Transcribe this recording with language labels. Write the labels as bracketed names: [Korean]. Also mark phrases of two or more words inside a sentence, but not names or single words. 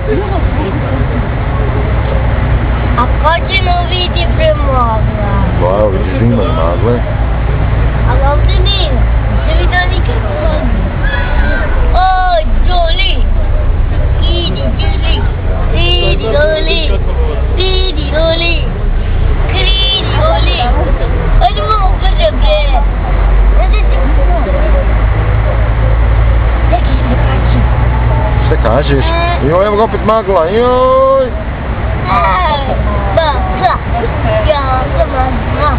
[Serbian] A ko ćemo vidjeti premagla? Pa evo vidiš da ima magle. Ali ovdje nema. Ne vidio nikad magla. O, Joli! Idi, Joli! Idi, Joli! Idi, Joli! Kridi, Joli! Ajde mogu brže, bre! Šta kažeš? Joj, evo ga opet magla, joj! Magla! Ja sam magla!